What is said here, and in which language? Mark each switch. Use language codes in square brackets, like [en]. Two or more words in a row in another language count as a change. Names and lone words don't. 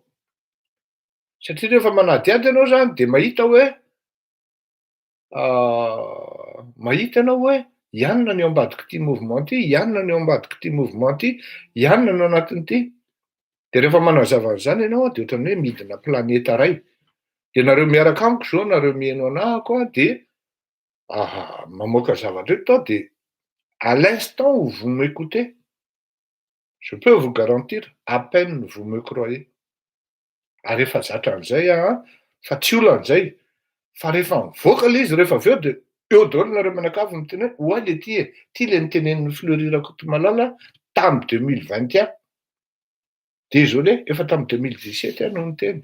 [mg] Satria rehefa manadiady ianao zany de mahita ianao hoe ianona ny eo ambadika ity mouvement ty, ianona ny eo ambadika ity mouvement ty, ianona no anatin'ity. De rehefa manazava an'izany ianao de ohatran'ny hoe midina planeta ray. De nareo miaraka amiko zao, nareo mihaino anahako de mamoaka zavatra eto tao de [fr] à l'instant où vous m'écoutez, je peux vous garantir, à peine vous me croyez. [mg] Ary efa zatra an'izay fa tsy olan'izay. Fa rehefa mivoaka le izy rehefa avy eo de eo daholo nareo mianakavy miteny hoe oa le ty e, ty le nitenenin'ny Fleury Rakotomalala tamy 2021. Désolé, efa tamy 2017 no niteny.